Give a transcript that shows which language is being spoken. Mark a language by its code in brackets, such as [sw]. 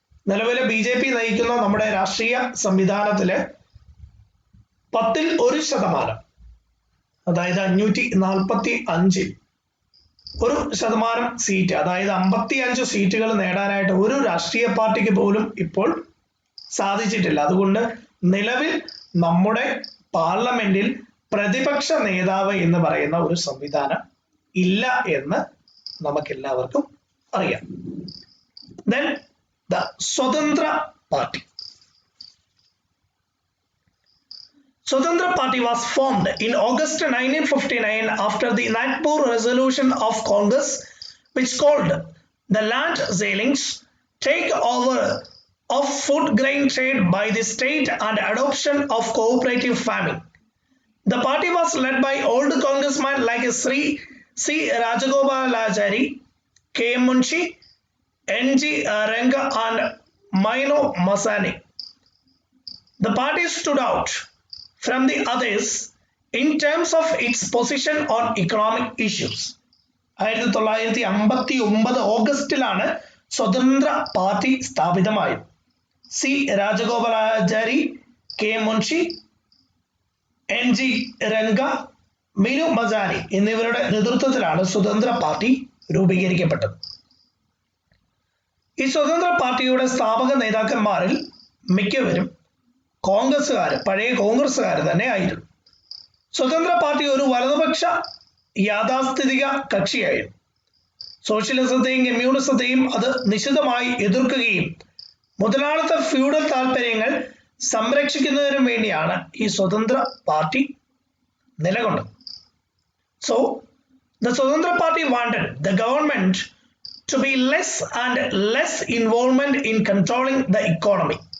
[ml] നിലവിലെ BJP നയിക്കുന്ന നമ്മുടെ രാഷ്ട്രീയ സംവിധാനത്തില് 10% അതായത് 545 1% സീറ്റ്, അതായത് 55 സീറ്റുകൾ നേടാനായിട്ട് ഒരു രാഷ്ട്രീയ പാർട്ടിക്ക് പോലും ഇപ്പോൾ സാധിച്ചിട്ടില്ല. അതുകൊണ്ട് നിലവിൽ നമ്മുടെ പാർലമെന്റിൽ പ്രതിപക്ഷ നേതാവ് എന്ന് പറയുന്ന ഒരു സംവിധാനം ഇല്ല എന്ന് നമുക്കെല്ലാവർക്കും അറിയാം. [en] Then the Swatantra Party. Swatantra Party was formed in August 1959 after the Nagpur resolution of Congress, which called the land ceilings, takeover of food grain trade by the state and adoption of cooperative farming. The party was led by old congressmen like Sri C. Rajagopalachari, K. M. Munshi, N.G. Ranga and Maino Masani. The party stood out from the others in terms of its position on economic issues. [ml] 1959 ഓഗസ്റ്റിലാണ് സ്വതന്ത്ര party സ്ഥാപിതമായത്. C. Rajagopalachari, K. Munshi, N.G. Ranga, Minu Mazani എന്നിവരുടെ നേതൃത്വത്തിലാണ് സ്വതന്ത്ര party രൂപീകരിക്കപ്പെട്ടത്. ഈ സ്വതന്ത്ര പാർട്ടിയുടെ സ്ഥാപക നേതാക്കന്മാരിൽ മിക്കവരും പഴയ കോൺഗ്രസ്സുകാർ തന്നെ ആയിരുന്നു. സ്വതന്ത്ര പാർട്ടി ഒരു വലതുപക്ഷ യാഥാസ്ഥിതിക കക്ഷിയായിരുന്നു. സോഷ്യലിസത്തെയും കമ്മ്യൂണിസത്തെയും അത് നിശിതമായി എതിർക്കുകയും മുതലാളിത്ത ഫ്യൂഡൽ താല്പര്യങ്ങൾ സംരക്ഷിക്കുന്നതിനും വേണ്ടിയാണ് ഈ സ്വതന്ത്ര party നിലകൊണ്ടത്. [en] So the Swatantra Party wanted the government to be less and less involvement in controlling the economy.